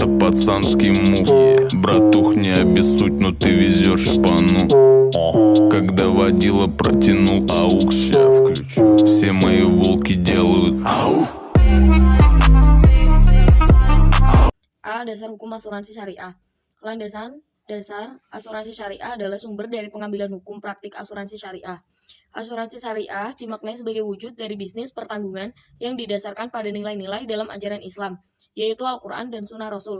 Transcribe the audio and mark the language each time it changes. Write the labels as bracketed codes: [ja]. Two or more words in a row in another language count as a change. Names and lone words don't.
[ru] пацанский мув. Братух, не обессудь, но ты везешь шпану. Когда водила протянул аукс, ща включу. Все мои волки делают ау. A. [id] Dasar hukum asuransi syariah. Landasan dasar asuransi syariah adalah sumber dari pengambilan hukum praktik asuransi syariah. Asuransi syariah dimaknai sebagai wujud dari bisnis pertanggungan yang didasarkan pada nilai-nilai dalam ajaran Islam, yaitu Al-Quran dan Sunnah Rasul.